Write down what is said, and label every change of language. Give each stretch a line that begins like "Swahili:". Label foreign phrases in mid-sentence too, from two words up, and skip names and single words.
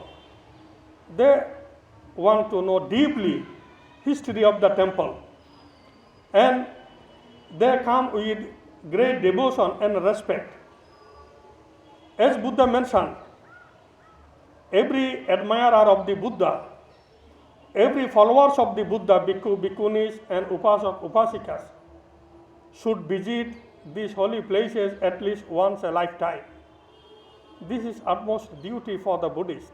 English: They want to know deeply history of the temple, and they come with great devotion and respect. As Buddha mentioned, every admirer of the Buddha, every followers of the Buddha, bhikkhu, bhikkhunis and upasak, upasikas should visit these holy places at least once a lifetime. This is utmost duty for the Buddhist.